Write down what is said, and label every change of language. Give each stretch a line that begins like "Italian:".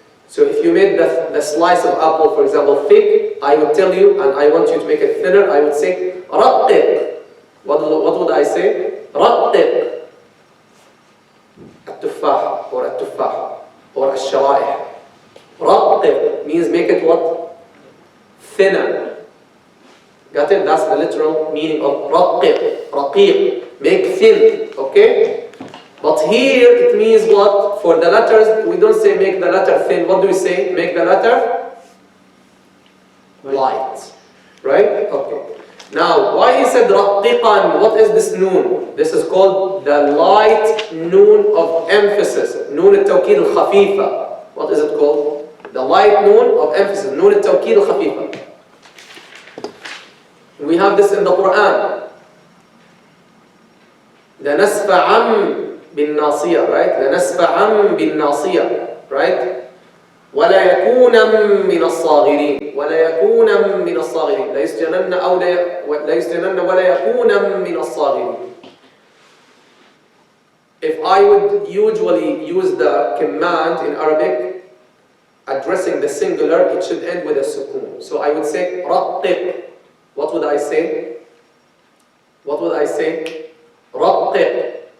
English: So if you made the slice of apple, for example, thick, I would tell you, and I want you to make it thinner, I would say رَقِّق. What would I say? رَقِّق.
Arabic: التفاح or التفاح or الشرائح.
English: رَقِّق means make it what? Thinner. Got it? That's the literal meaning of رَقِّق. رَقِيق. Make thin. Okay? But here it means what? For the letters, we don't say make the letter thin. What do we say? Make the letter light. Right? Okay. Now, why he said رَقِّقًا? What is this noon? This is called the light noon of emphasis.
Arabic: Noon التوكيد الخفيفة.
English: What is it called? The light noon of emphasis.
Arabic: Noon التوكيد الخفيفة.
English: We have this in the Quran.
Arabic: لَنَسْفَعًا بالناصية, right? لنسفعا بالناصية, right? ولا يكونا من الصاغرين, ولا يكونا من الصاغرين, لا يسجنن أو لا يسجنن ولا يكونا من الصاغرين.
English: If I would usually use the command in Arabic addressing the singular, it should end with a sukun. So I would say رَقِّقْ. What would I say? What would I say? رَقِّقْ.